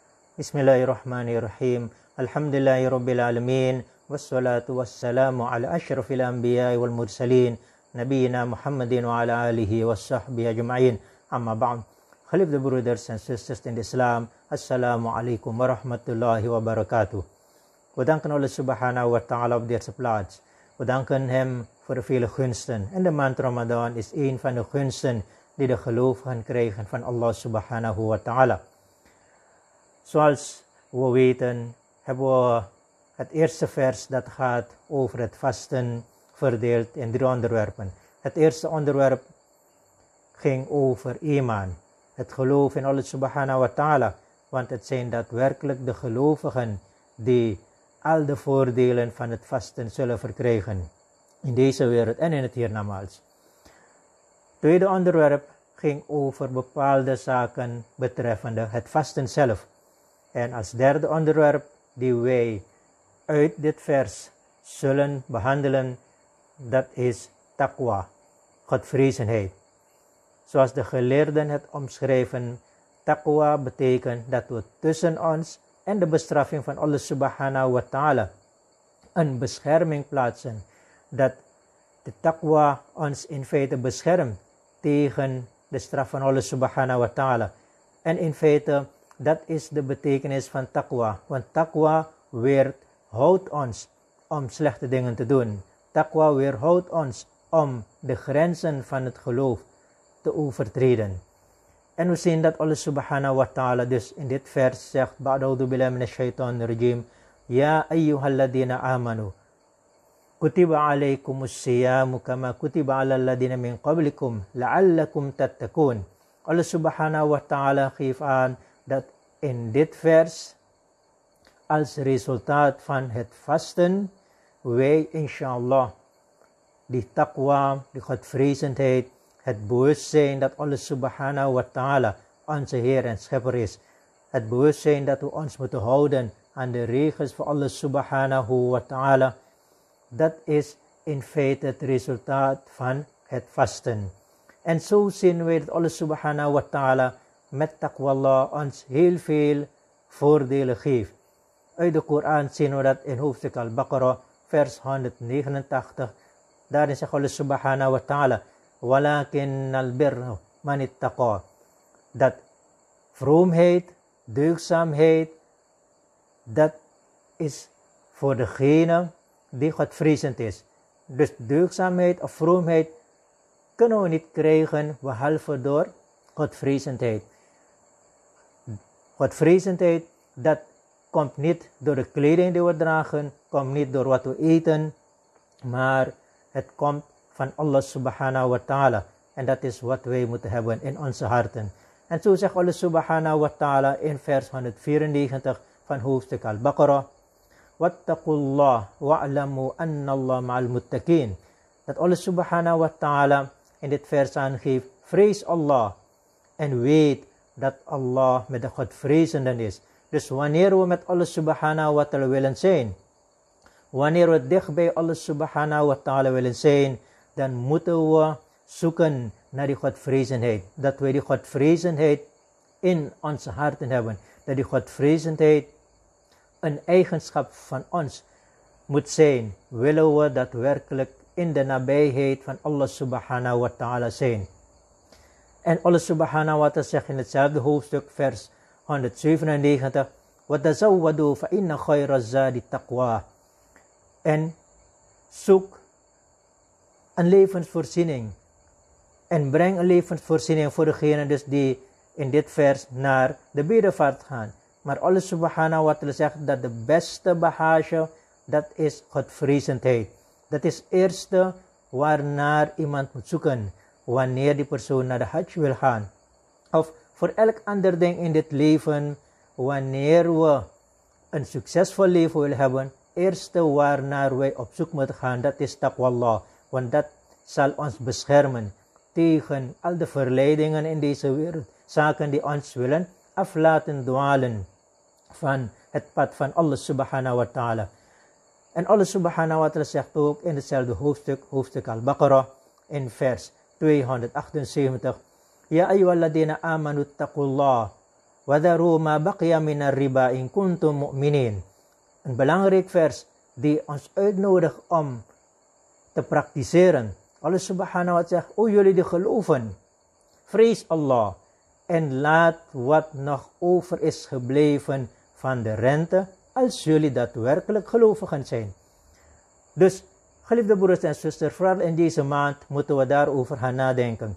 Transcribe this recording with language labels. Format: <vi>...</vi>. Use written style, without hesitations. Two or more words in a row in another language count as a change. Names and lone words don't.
<ar>بسم الله الرحمن الرحيم. الحمد لله رب العالمين. والصلاة والسلام على أشرف الأنبياء والمرسلين. نبينا محمد وعلى آله وصحبه أجمعين. أما بعد.</ar> <nl>Geliefde broeders en zusters in Islam.</nl> <ar>السلام عليكم ورحمة الله وبركاته.</ar> <nl>We danken Allah</nl> <ar>سبحانه وتعالى</ar> <nl>op deze plaats. We danken hem voor de vele gunsten. En de maand Ramadan is een van de gunsten die de gelovigen krijgen van Allah</nl> <ar>سبحانه وتعالى.</ar> <nl>Zoals we weten hebben we het eerste vers dat gaat over het vasten verdeeld in 3 onderwerpen. Het eerste onderwerp ging over iman, het geloof in Allah</nl> <ar>سبحانه وتعالى,</ar> <nl>want het zijn daadwerkelijk de gelovigen die al de voordelen van het vasten zullen verkrijgen in deze wereld en in het hiernamaals. Het tweede onderwerp ging over bepaalde zaken betreffende het vasten zelf. En als derde onderwerp die wij uit dit vers zullen behandelen, dat is taqwa, godvrezenheid. Zoals de geleerden het omschrijven, taqwa betekent dat we tussen ons en de bestraffing van Allah</nl> <ar>سبحانه وتعالى</ar> <nl>een bescherming plaatsen. Dat de taqwa ons in feite beschermt tegen de straf van Allah</nl> <ar>سبحانه وتعالى.</ar> <nl>En in feite, dat is de betekenis van taqwa. Want taqwa weerhoudt ons om slechte dingen te doen. Taqwa weerhoudt ons om de grenzen van het geloof te overtreden. En we zien dat Allah</nl> <ar>سبحانه وتعالى</ar> <nl>dus in dit vers zegt,</nl> <ar>بعد أعوذ بالله من الشيطان الرجيم، يا أيها الذين آمنوا كتب عليكم الصيام كما كتب على الذين من قبلكم لعلكم تتقون.</ar> <nl>Allah</nl> <ar>سبحانه وتعالى</ar> <nl>geeft aan dat in dit vers als resultaat van het vasten wij inshallah die taqwa, die godvrezendheid, het bewustzijn dat Allah</nl> <ar>سبحانه وتعالى</ar> <nl>onze Heer en Schepper is, het bewustzijn dat we ons moeten houden aan de regels van Allah subhanahu wa ta'ala, dat is in feite het resultaat van het vasten. En zo zien we dat Allah</nl> <ar>سبحانه وتعالى</ar> <nl>met</nl> <ar>تقوى الله</ar> <nl>ons heel veel voordelen geeft. Uit de Koran zien we dat in hoofdstuk Al-Baqarah, vers 189. Daarin zegt Allah</nl> <ar>سبحانه وتعالى ولكن البر من اتقى.</ar> <nl>Dat vroomheid, deugdzaamheid, dat is voor degene die godvrezend is. Dus deugdzaamheid of vroomheid kunnen we niet krijgen behalve door godvrezendheid. Godvrezendheid, dat komt niet door de kleding die we dragen, komt niet door wat we eten, maar het komt van Allah</nl> <ar>سبحانه وتعالى.</ar> <nl>En dat is wat wij moeten hebben in onze harten. En zo zegt Allah</nl> <ar>سبحانه وتعالى</ar> <nl>in vers 194 van hoofdstuk Al-Baqarah,</nl> <ar>واتقوا الله واعلموا أن الله مع المتقين.</ar> <nl>Dat Allah</nl> <ar>سبحانه وتعالى</ar> <nl>in dit vers aangeeft, vrees Allah en weet dat Allah met de godvrezenden is. Dus wanneer we met Allah</nl> <ar>سبحانه وتعالى</ar> <nl>willen zijn, wanneer we dicht bij Allah</nl> <ar>سبحانه وتعالى</ar> <nl>willen zijn, dan moeten we zoeken naar die godvrezendheid. Dat we die godvrezendheid in onze harten hebben. Dat die godvrezendheid een eigenschap van ons moet zijn. Willen we daadwerkelijk in de nabijheid van Allah</nl> <ar>سبحانه وتعالى</ar> <nl>zijn. En Allah</nl> <ar>سبحانه وتعالى</ar> <nl>zegt in hetzelfde hoofdstuk, vers 197,</nl> <ar>وَتَزَوَّدُوا فَإِنَّ خَيْرَ الزَّادِ taqwa.</ar> <nl>En zoek een levensvoorziening. En breng een levensvoorziening voor degene dus die in dit vers naar de bedevaart gaan. Maar Allah</nl> <ar>سبحانه وتعالى</ar> <nl>zegt dat de beste bagage, dat is godvrezendheid. Dat is het eerste waarnaar iemand moet zoeken wanneer die persoon naar de hajj wil gaan. Of voor elk ander ding in dit leven, wanneer we een succesvol leven willen hebben, eerste waarnaar wij op zoek moeten gaan, dat is</nl> <ar>تقوى الله.</ar> <nl>Want dat zal ons beschermen tegen al de verleidingen in deze wereld. Zaken die ons willen aflaten dwalen van het pad van Allah</nl> <ar>سبحانه وتعالى.</ar> <nl>En Allah</nl> <ar>سبحانه وتعالى</ar> <nl>zegt ook in hetzelfde hoofdstuk Al-Baqarah, in vers 278,</nl> <ar>يا أيها الذين آمنوا اتقوا الله وَذَرُوا مَا بَقِيَ مِنَ الرِّبَا إِن كُنتُم مُؤْمِنِينَ.</ar> <nl>Een belangrijk vers die ons uitnodigt om te praktiseren. Allah</nl> <ar>سبحانه وتعالى</ar> <nl>zegt, o jullie die geloven, vrees Allah en laat wat nog over is gebleven van de rente, als jullie daadwerkelijk gelovigen zijn. Dus, geliefde broeders en zusters, vooral in deze maand moeten we daarover gaan nadenken.</nl>